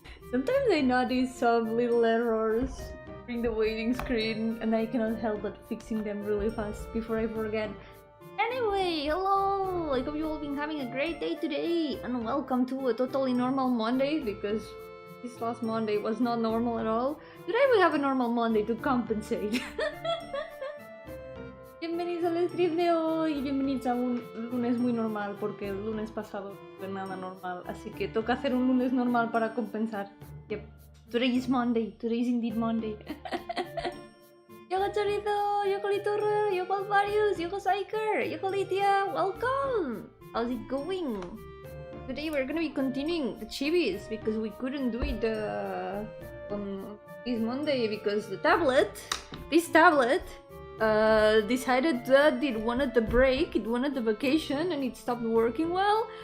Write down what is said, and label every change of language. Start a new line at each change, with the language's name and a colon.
English: Sometimes I notice some little errors during the waiting screen, and I cannot help but fixing them really fast before I forget. Anyway, hello! I hope you all been having a great day today, and welcome to a totally normal Monday, because this last Monday was not normal at all. Today we have a normal Monday to compensate.
Spanish: Bienvenidos al stream de hoy, bienvenidos a un lunes muy normal, porque el lunes pasado no fue nada normal, así que toca hacer un lunes normal para compensar.
English: Yep, today is Monday, today is indeed Monday. Yo Chorizo, yo Liturra, yo Varius, yo Psyker, yo Lydia, welcome! How's it going? Today we're gonna be continuing the chibis because we couldn't do it on this Monday because this tablet decided that it wanted the break, it wanted the vacation, and it stopped working well.